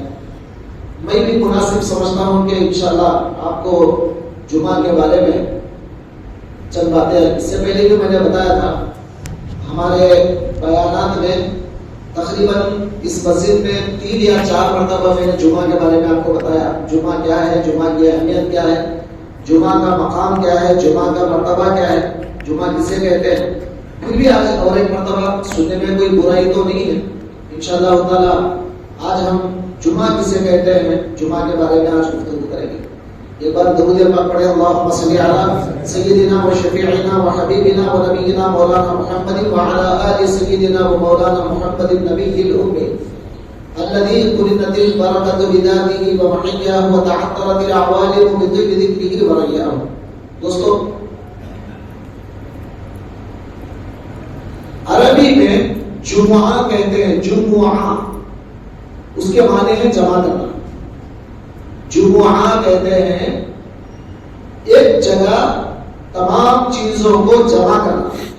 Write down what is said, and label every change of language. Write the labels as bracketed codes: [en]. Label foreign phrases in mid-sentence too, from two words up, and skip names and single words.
[ur] میں بھی مناسب سمجھتا ہوں کہ انشاءاللہ آپ کو جمعہ کے بارے میں چند باتیں، اس سے پہلے بھی میں نے بتایا تھا ہمارے بیانات میں تقریباً اس مسجد میں 3 یا 4 مرتبہ میں نے جمعہ کے بارے میں آپ کو بتایا، جمعہ کیا ہے، جمعہ کی اہمیت کیا ہے، جمعہ کا مقام کیا ہے، جمعہ کا مرتبہ کیا ہے، جمعہ کسے کہتے ہیں۔ پھر بھی آج اور ایک مرتبہ سننے میں کوئی برائی تو نہیں ہے، [ar] انشاءاللہ تعالی [ur] آج ہم جمعہ کسے کہتے ہیں جمعہ کے بارے میں آج گفتگو کریں گے۔ ایک بار درود پاک پڑھیں، [ar] اللہم صلی علی سیدنا و شفیعنا و حبیبنا و نبینا مولانا محمد وعلی آل سیدنا و مولانا محمد النبی الأمی الذي قرنت البرکۃ بذاتہ و محیاہ و تعطرت العوالم بذکر ذکرہ و ریاہ۔ [ur] دوستو، عربی میں جمعہ کہتے ہیں، جمعہ اس کے معنی ہے جمع کرنا۔ جمعہ کہتے ہیں ایک جگہ تمام چیزوں کو جمع کرنا۔